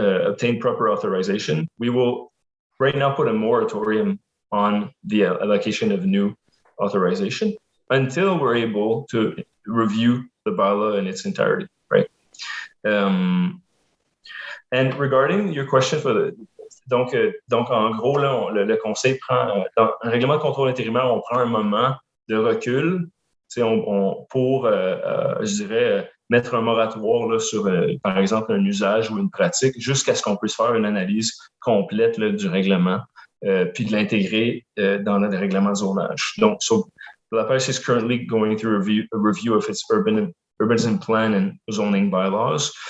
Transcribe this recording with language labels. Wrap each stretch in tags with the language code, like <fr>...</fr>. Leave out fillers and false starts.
<en>obtained proper authorization, we will right now put a moratorium on the allocation of new authorization until we're able to review the bylaw in its entirety, right? And regarding your question</en> <fr>donc en gros, là, le conseil prend, dans un règlement de contrôle intérimaire, on prend un moment de recul, pour, je dirais, mettre un moratoire là, sur, par exemple, un usage ou une pratique, jusqu'à ce qu'on puisse faire une analyse complète là, du règlement, puis de l'intégrer dans le règlement de zonage.</fr> <en>Donc, La Pêche is currently going through a review of its urbanism plan and zoning bylaws.</en>